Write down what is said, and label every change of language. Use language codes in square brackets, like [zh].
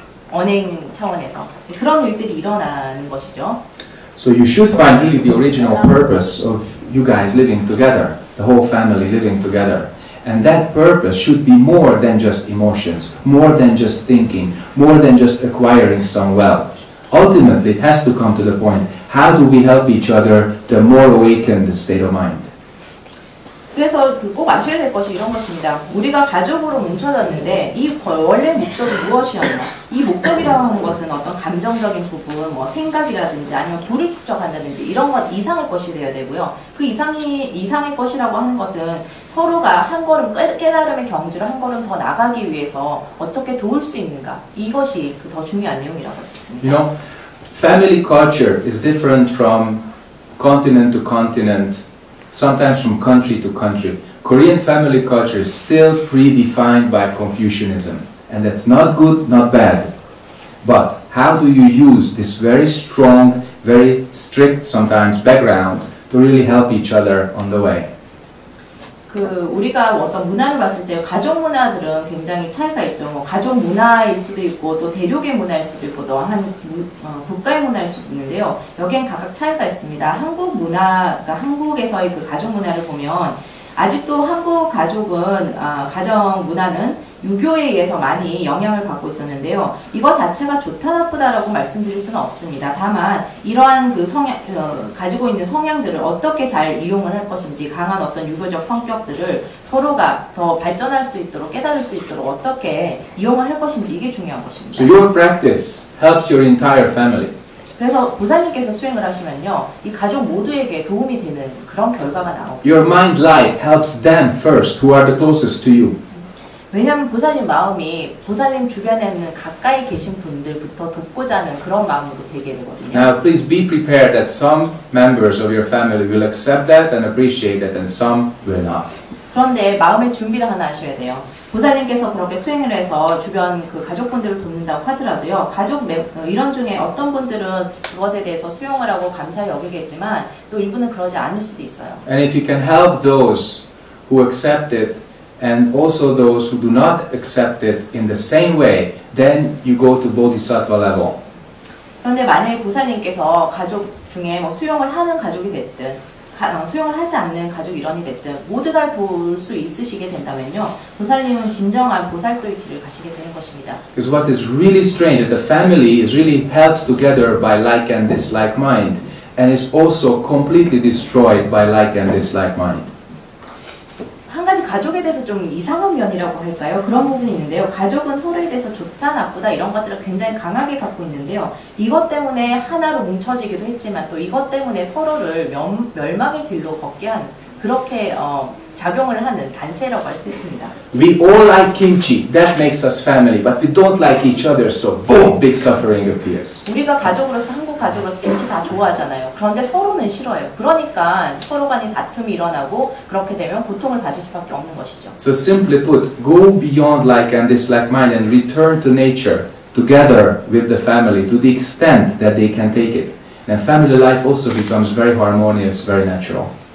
[ko] 언행 차원에서 그런 일들이 일어나는 것이죠. [en] So you should find really the original purpose of you guys living together, the whole family living together. And that purpose should be more than just emotions, more than just thinking, more than just acquiring some wealth. Ultimately, it has to come to the point, how do we help each other to more awaken the state of mind? [ko] 그래서 꼭 아셔야 될 것이 이런 것입니다. 우리가 가족으로 뭉쳐졌는데 이 원래 목적이 무엇이었나? 이 목적이라고 하는 것은 어떤 감정적인 부분, 뭐 생각이라든지 아니면 부를 축적한다든지 이런 것 이상의 것이 되어야 되고요. 그 이상의 것이라고 하는 것은 서로가 한 걸음 깨달음의 경지로 한 걸음 더 나가기 위해서 어떻게 도울 수 있는가? 이것이 그 더 중요한 내용이라고 할 수 있습니다. [en] You know, family culture is different from continent to continent. Sometimes from country to country. Korean family culture is still predefined by Confucianism. And that's not good, not bad. But how do you use this very strong, very strict sometimes background to really help each other on the way? [ko] 우리가 어떤 문화를 봤을 때 가족 문화들은 굉장히 차이가 있죠. 뭐 가족 문화일 수도 있고 또 대륙의 문화일 수도 있고 또 한 국가의 문화일 수도 있는데요. 여기엔 각각 차이가 있습니다. 한국 문화, 그러니까 한국에서의 그 가족 문화를 보면 아직도 한국 가족은 가정 문화는 유교에 의해서 많이 영향을 받고 있었는데요. 이거 자체가 좋다 나쁘다라고 말씀드릴 수는 없습니다. 다만 이러한 그 가지고 있는 성향들을 어떻게 잘 이용을 할 것인지 강한 어떤 유교적 성격들을 서로가 더 발전할 수 있도록 깨달을 수 있도록 어떻게 이용을 할 것인지 이게 중요한 것입니다. [en] So your practice helps your entire family. [ko] 그래서 보살님께서 수행을 하시면요. 이 가족 모두에게 도움이 되는 그런 결과가 나옵니다. [en] Your mind light helps them first, who are the closest to you. [ko] 왜냐하면 보살님 마음이 보살님 주변에 있는 가까이 계신 분들부터 돕고자 하는 그런 마음으로 되게 되거든요. [en] Now please be prepared that some members of your family will accept that and appreciate that and some will not. [ko] 그런데 마음의 준비를 하나 하셔야 돼요. 보살님께서 그렇게 수행을 해서 주변 그 가족분들을 돕는다고 하더라도요. 가족 일원 중에 어떤 분들은 그것에 대해서 수용을 하고 감사히 여기겠지만 또 일부는 그러지 않을 수도 있어요. [en] And if you can help those who accept it and also those who do not accept it in the same way, then you go to Bodhisattva level. [ko] 그런데 만약에 보살님께서 가족 중에 뭐 수용을 하는 가족이 됐든 수용을 하지 않는 가족 일원이 됐든 모두가 도울 수 있으시게 된다면요. 보살님은 진정한 보살도의 길을 가시게 되는 것입니다. [en] Because what is really strange is that the family is really held together by like and dislike mind and is also completely destroyed by like and dislike mind. [ko] 한 가지 가족에 대해서 좀 이상한 면이라고 할까요? 그런 부분이 있는데요. 가족은 서로에 대해서 좋다, 나쁘다 이런 것들을 굉장히 강하게 갖고 있는데요. 이것 때문에 하나로 뭉쳐지기도 했지만 또 이것 때문에 서로를 멸망의 길로 걷게 하는 그렇게 작용을 하는 단체라고 할 수 있습니다. [en] We all like kimchi. That makes us family. But we don't like each other. So boom, big suffering appears. [ko] 우리가 가족으로서 한국 가족으로서 김치 다 좋아하잖아요. 그런데 서로는 싫어해요. 그러니까 서로 간에 다툼이 일어나고 그렇게 되면 고통을 받을 수밖에 없는 것이죠. [en] So simply put, go beyond like and dislike mind and return to nature together with the family to the extent that they can take it. And family life also becomes very harmonious, very natural.